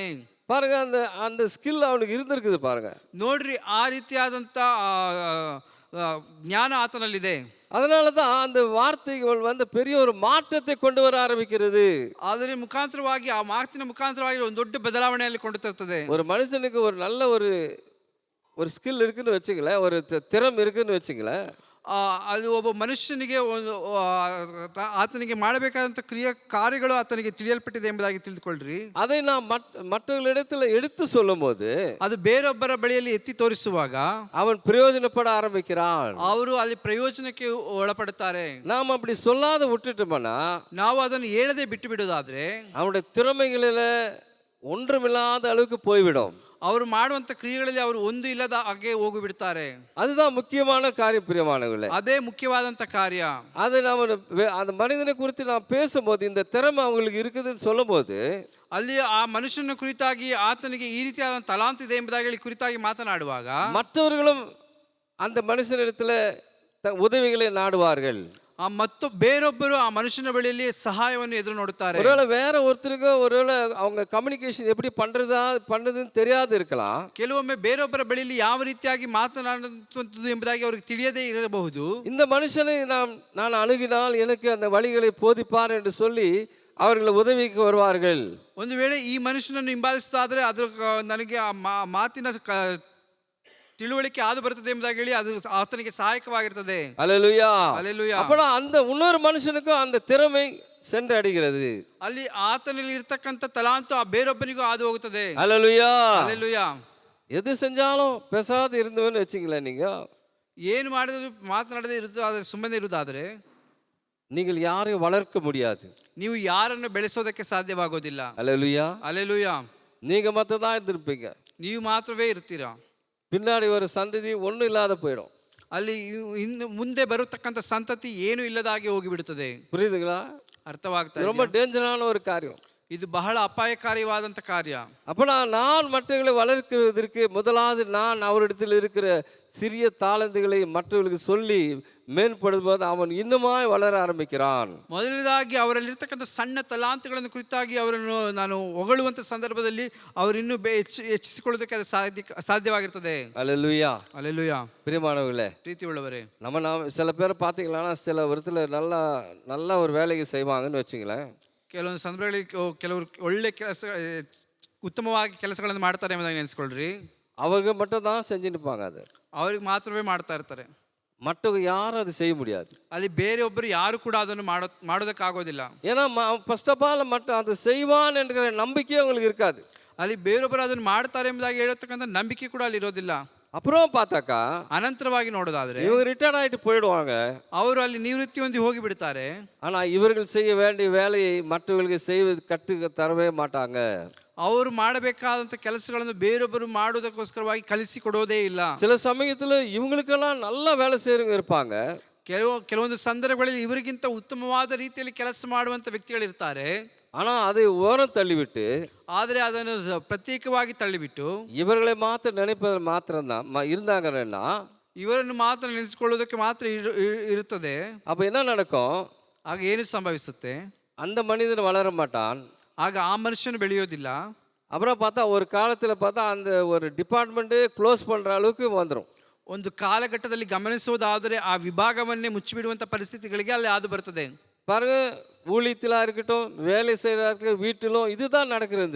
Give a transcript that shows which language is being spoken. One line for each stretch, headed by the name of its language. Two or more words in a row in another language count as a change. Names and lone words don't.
Tamil: பாருங்க, அந்த அந்த ஸ்கில் அவனுக்கு இருந்திருக்குது பாருங்க.
Kannada: ನೋಡ್ರಿ, ಆ ರೀತಿಯಾದಂಥ ಜ್ಞಾನ ಆತನಲ್ಲಿದೆ.
Tamil: அதனால தான் அந்த வார்த்தைகள் வந்து பெரிய ஒரு மாற்றத்தை கொண்டு வர ஆரம்பிக்கிறது.
Kannada: ಅದರ ಮುಖಾಂತರವಾಗಿ, ಆ ಮಾತಿನ ಮುಖಾಂತರವಾಗಿ ಒಂದು ದೊಡ್ಡ ಬದಲಾವಣೆಯಲ್ಲಿ ಕೊಂಡು ತರ್ತದೆ.
Tamil: ஒரு மனுஷனுக்கு ஒரு நல்ல ஒரு ஸ்கில் இருக்குன்னு வச்சுங்களேன், ஒரு திறம் இருக்குன்னு வச்சுங்களேன்.
Kannada: ಅದು ಒಬ್ಬ ಮನುಷ್ಯನಿಗೆ ಒಂದು ಆತನಿಗೆ ಮಾಡಬೇಕಾದಂಥ ಕಾರ್ಯಗಳು ಆತನಿಗೆ ತಿಳಿಯಲ್ಪಟ್ಟಿದೆ ಎಂಬುದಾಗಿ ತಿಳಿದುಕೊಳ್ಳ್ರಿ.
Tamil: அதை நாம் மற்றவர்களிடத்தில் எடுத்து சொல்லும் போது
Kannada: ಅದು ಬೇರೊಬ್ಬರ ಬಳಿಯಲ್ಲಿ ಎತ್ತಿ ತೋರಿಸುವಾಗ
Tamil: அவன் பிரயோஜனப்பட ஆரம்பிக்கிறான்.
Kannada: ಅವರು ಅಲ್ಲಿ ಪ್ರಯೋಜನಕ್ಕೆ ಒಳಪಡುತ್ತಾರೆ.
Tamil: நாம் அப்படி சொல்லாத விட்டுட்டோம்னா,
Kannada: ನಾವು ಅದನ್ನು ಹೇಳದೆ ಬಿಟ್ಟು ಬಿಡೋದಾದ್ರೆ
Tamil: அவனுடைய திறமைகளில ஒன்றுமில்லாத அளவுக்கு போய்விடும்.
Kannada: ಅವರು ಮಾಡುವಂತ ಕ್ರಿಯೆಗಳಲ್ಲಿ ಅವರು ಒಂದು ಇಲ್ಲದ ಹಾಗೆ ಹೋಗಿಬಿಡ್ತಾರೆ.
Tamil: அதுதான் முக்கியமான காரியம் பிரியமானவர்களே.
Kannada: ಅದೇ ಮುಖ್ಯವಾದಂತ ಕಾರ್ಯ.
Tamil: அதை நாம் அந்த மனிதனை குறித்து நாம் பேசும்போது, இந்த திறமை அவங்களுக்கு இருக்குதுன்னு சொல்லும் போது,
Kannada: ಅಲ್ಲಿ ಆ ಮನುಷ್ಯನ ಕುರಿತಾಗಿ ಆತನಿಗೆ ಈ ರೀತಿಯಾದ ತಲಾಂತ್ ಇದೆ ಎಂಬುದಾಗಿ ಕುರಿತಾಗಿ ಮಾತನಾಡುವಾಗ
Tamil: மற்றவர்களும் அந்த மனுஷனிடத்துல உதவிகளை நாடுவார்கள்.
Kannada: ಮತ್ತು ಬೇರೊಬ್ಬರು ಆ ಮನುಷ್ಯನ ಬಳಿಯಲ್ಲಿ ಸಹಾಯವನ್ನು ಎದುರು ನೋಡುತ್ತಾರೆ.
Tamil: ஒருவேளை வேற ஒருத்தருக்கு ஒருவேளை அவங்க கம்யூனிகேஷன் எப்படி பண்றதுன்னு தெரியாது இருக்கலாம்.
Kannada: ಕೆಲವೊಮ್ಮೆ ಬೇರೊಬ್ಬರ ಬಳಿಯಲ್ಲಿ ಯಾವ ರೀತಿಯಾಗಿ ಮಾತನಾಡುವುದು ಎಂಬುದಾಗಿ ಅವರಿಗೆ ತಿಳಿಯದೇ ಇರಬಹುದು.
Tamil: இந்த மனுஷனை நான் அணுகினால் எனக்கு அந்த வழிகளை போதிப்பார் என்று சொல்லி அவர்கள் உதவிக்கு வருவார்கள்.
Kannada: ಒಂದು ವೇಳೆ ಈ ಮನುಷ್ಯನನ್ನು ಹಿಂಬಾಲಿಸುತ್ತಾದ್ರೆ ಅದ್ರ ನನಗೆ ಆ ಮಾತಿನ ತಿಳುವಳಿಕೆ ಆದು ಬರುತ್ತದೆ ಎಂಬುದಾಗಿ ಹೇಳಿ ಅದು ಆತನಿಗೆ ಸಹಾಯಕವಾಗಿರ್ತದೆ.
Tamil: அல்லேலூயா, அல்லேலೂಯಾ. அப்ப அந்த இன்னொரு மனுஷனுக்கும் அந்த திறமை சென்று அடைகிறது.
Kannada: ಅಲ್ಲಿ ಆತನಲ್ಲಿ ಇರತಕ್ಕಂತ ತಲಾಂತು ಆ ಬೇರೊಬ್ಬನಿಗೂ ಹಾದು ಹೋಗುತ್ತದೆ.
Tamil: அல்லேலூயா, அல்லேலೂಯಾ. எது செஞ்சாலும் பேசாது இருந்தவன்னு வச்சுங்களேன், நீங்க
Kannada: ಏನು ಮಾಡಿದ್ರು ಮಾತನಾಡದೆ ಇರುತ್ತದೆ, ಸುಮ್ಮನೆ ಇರುವುದಾದ್ರೆ
Tamil: நீங்கள் யாரையும் வளர்க்க முடியாது.
Kannada: ನೀವು ಯಾರನ್ನು ಬೆಳೆಸೋದಕ್ಕೆ ಸಾಧ್ಯವಾಗೋದಿಲ್ಲ.
Tamil: அல்லேலூயா, அல்லேலூಯಾ. நீங்க மட்டும் தான் இருந்திருப்பீங்க.
Kannada: ನೀವು ಮಾತ್ರವೇ ಇರ್ತೀರಾ.
Tamil: பின்னாடி ஒரு சந்ததி ஒன்றும் இல்லாத போயிடும்.
Kannada: ಅಲ್ಲಿ ಇನ್ನು ಮುಂದೆ ಬರತಕ್ಕಂಥ ಸಂತತಿ ಏನು ಇಲ್ಲದಾಗಿ ಹೋಗಿಬಿಡುತ್ತದೆ.
Tamil: புரியுதுங்களா?
Kannada: ಅರ್ಥವಾಗ್ತದೆ.
Tamil: ரொம்ப டேஞ்சரான ஒரு காரியம்.
Kannada: ಇದು ಬಹಳ ಅಪಾಯಕಾರಿಯಾದಂಥ ಕಾರ್ಯ.
Tamil: அப்போ நான் மற்றவர்களை வளர்க்கிறதற்கு முதலாவது நான் அவரிடத்தில் இருக்கிற சிறிய தாளந்துகளை மற்றவர்களுக்கு சொல்லி மேம்படும்போது அவனு இன்னுமாய் வளர ஆரம்பிக்கிறான்.
Kannada: ಮೊದಲನೇದಾಗಿ ಅವರಲ್ಲಿರ್ತಕ್ಕಂಥ ಸಣ್ಣ ತಲಾಂತುಗಳನ್ನು ಕುರಿತಾಗಿ ಅವರನ್ನು ನಾನು ಹೊಗಳುವಂಥ ಸಂದರ್ಭದಲ್ಲಿ ಅವರು ಇನ್ನೂ ಹೆಚ್ಚಿಸಿಕೊಳ್ಳೋದಕ್ಕೆ ಅದು ಸಾಧ್ಯವಾಗಿರ್ತದೆ.
Tamil: அல்லேலூயா, அல்லேலூயா. பிரியமானவர்களே,
Kannada: ಪ್ರೀತಿ ಉಳ್ಳವರೇ,
Tamil: நாம் சில பேர் பார்த்தீங்கன்னா சில விதத்தில் நல்ல ஒரு வேலையை செய்வாங்கன்னு வச்சுங்களேன்.
Kannada: ಕೆಲವೊಂದು ಸಂದರ್ಭಗಳಲ್ಲಿ ಕೆಲವರು ಒಳ್ಳೆ ಕೆಲಸ, ಉತ್ತಮವಾಗಿ ಕೆಲಸಗಳನ್ನು ಮಾಡ್ತಾರೆ ಎಂಬುದಾಗಿ ನೆನೆಸ್ಕೊಳ್ರಿ.
Tamil: அவங்க மட்டும் தான் செஞ்சுருப்பாங்க. அது
Kannada: ಅವ್ರಿಗೆ ಮಾತ್ರವೇ ಮಾಡ್ತಾ ಇರ್ತಾರೆ.
Tamil: மற்றவங்க யாரும் அது செய்ய முடியாது.
Kannada: ಅಲ್ಲಿ ಬೇರೆಯೊಬ್ಬರು ಯಾರು ಕೂಡ ಅದನ್ನು ಮಾಡೋದಕ್ಕಾಗೋದಿಲ್ಲ.
Tamil: ஏன்னா
English: first of all
Tamil: அது செய்வான் என்கிற நம்பிக்கை அவங்களுக்கு இருக்காது.
Kannada: ಅಲ್ಲಿ ಬೇರೊಬ್ಬರು ಅದನ್ನು ಮಾಡ್ತಾರೆ ಎಂಬುದಾಗಿ ಹೇಳತಕ್ಕಂಥ ನಂಬಿಕೆ ಕೂಡ ಅಲ್ಲಿ ಇರೋದಿಲ್ಲ.
Tamil: அப்புறம் பார்த்தாக்கா
Kannada: ಅನಂತರವಾಗಿ ನೋಡೋದಾದ್ರೆ
Tamil: இவங்க ரிட்டையர்ட் ஆகிட்டு போயிடுவாங்க.
Kannada: ಅವರು ಅಲ್ಲಿ ನಿವೃತ್ತಿ ಹೊಂದಿ ಹೋಗಿ ಬಿಡ್ತಾರೆ.
Tamil: ஆனா இவர்கள் செய்ய வேண்டிய வேலையை மற்றவர்களுக்கு செய்வது கற்று தரவே மாட்டாங்க.
Kannada: ಅವರು ಮಾಡಬೇಕಾದಂಥ ಕೆಲಸಗಳನ್ನು ಬೇರೊಬ್ಬರು ಮಾಡೋದಕ್ಕೋಸ್ಕರವಾಗಿ ಕಲಿಸಿಕೊಡೋದೇ ಇಲ್ಲ.
Tamil: சில சமயத்துல இவங்களுக்கெல்லாம் நல்லா வேலை செய்யறவங்க இருப்பாங்க.
Kannada: ಕೆಲವೊಂದು ಸಂದರ್ಭಗಳಲ್ಲಿ ಇವರಿಗಿಂತ ಉತ್ತಮವಾದ ರೀತಿಯಲ್ಲಿ ಕೆಲಸ ಮಾಡುವಂತ ವ್ಯಕ್ತಿಗಳಿರ್ತಾರೆ.
Tamil: ஆனா அதை ஓரம் தள்ளிவிட்டு,
Kannada: ಆದರೆ ಅದನ್ನು ಪ್ರತ್ಯೇಕವಾಗಿ ತಳ್ಳಿಬಿಟ್ಟು
Tamil: இவர்களை மாத்திர நினைப்பது மாத்திரம்தான் இருந்தாங்கன்னா
Kannada: ಇವರನ್ನು ಮಾತ್ರ ನೆನೆಸಿಕೊಳ್ಳೋದಕ್ಕೆ ಮಾತ್ರ ಇರುತ್ತದೆ.
Tamil: அப்ப என்ன நடக்கும்?
Kannada: ಆಗ ಏನು ಸಂಭವಿಸುತ್ತೆ?
Tamil: அந்த மனிதன் வளர மாட்டான்.
Kannada: ಆಗ ಆ ಮನುಷ್ಯನು ಬೆಳೆಯೋದಿಲ್ಲ.
Tamil: அப்புறம் பார்த்தா ஒரு காலத்துல பார்த்தா அந்த ஒரு
English: departmente close
Tamil: பண்ற அளவுக்கு வந்துடும்.
Kannada: ಒಂದು ಕಾಲಘಟ್ಟದಲ್ಲಿ ಗಮನಿಸುವುದಾದರೆ ಆ ವಿಭಾಗವನ್ನೇ ಮುಚ್ಚಿಬಿಡುವಂಥ ಪರಿಸ್ಥಿತಿಗಳಿಗೆ ಅಲ್ಲಿ ಹಾದು ಬರ್ತದೆ.
Tamil: பாருங்க, ஊழியத்திலா இருக்கட்டும், வேலை செய்யற வீட்டிலும் இதுதான் நடக்கிறது.